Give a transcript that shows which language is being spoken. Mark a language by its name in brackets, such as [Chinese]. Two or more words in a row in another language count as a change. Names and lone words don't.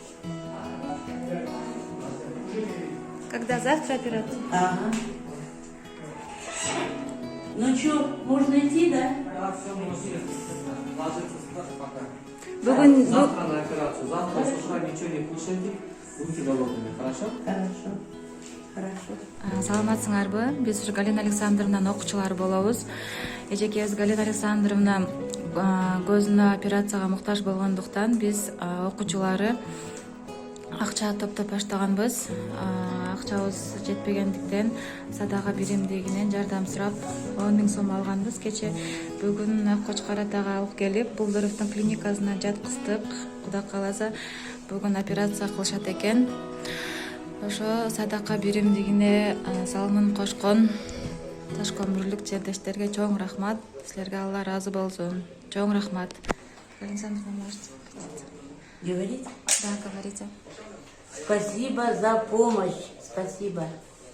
[Russian] Когда завтра операция? Ага. Ну что, можно идти, да? Да, все, можете ложиться спать пока. [Kazakh] Бүгін [Russian] Завтра на операцию. Завтра с утра ничего не кушайте. Будьте голодными, хорошо? Хорошо. Хорошо. [Kyrgyz] саламатсыңарбы? Биз ушу Галина Александровнанын окуучулары болобуз. Эжекебиз Галина Александровна көзүнө операцияга муктаж болгондуктан биз окуучулары акча топтоп баштаганбыз. Акчабыз жетпегендиктен садака биримдигинен жардам сурап 10 000 сом алганбыз. Кече бүгүн Кочкор атага алып келип, Булдуровдун клиникасына жаткыздык. Кудай кааласа бүгүн операция кылышат экен. Ошо садака биримдигине салымын кошкон Ташкөмүрлүк жерлештерге чоң рахмат. Силерге Алла разы болсун. Чоң рахмат. Александр, [Russian] можете Говорить? Да, говорите. Спасибо за помощь. Спасибо.